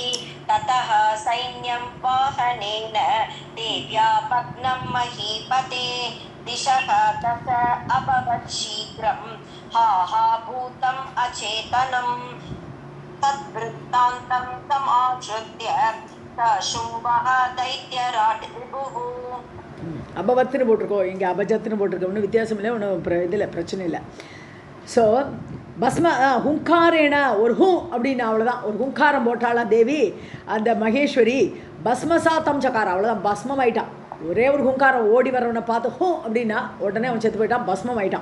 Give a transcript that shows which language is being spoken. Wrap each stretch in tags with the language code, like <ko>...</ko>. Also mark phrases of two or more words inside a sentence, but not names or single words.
<sa>ततः सैन्यं वाहनेन देव्या भग्नं महीपते. दिशः दश अभवत् शीघ्रं हाहाभूतम् अचेतनं. तद्वृत्तान्तं समाश्रित्य शुम्भः दैत्यराट् विभुः.</sa> <ta>அபவத்துன்னு போட்டிருக்கோம், இங்கே அபஜத்துன்னு போட்டிருக்கோம், ஒன்றும் வித்தியாசம் இல்லை, ஒன்றும் இதில் பிரச்சனை இல்லை. ஸோ</ta> <sa>भस्म हुङ्कारेण</sa> <ta>ஒரு அப்படின்னு அவ்வளோதான், ஒரு ஹுங்காரம் போட்டாலாம் தேவி அந்த மகேஸ்வரி.</ta> <sa>भस्मसात्तं चकार,</sa> <ta>அவ்வளோதான், பஸ்மம் ஆயிட்டான். ஒரே ஒரு ஹுங்காரம், ஓடி வரவனை பார்த்து அப்படின்னா உடனே அவன் செத்து போயிட்டான், பஸ்மம் ஆயிட்டான்.</ta>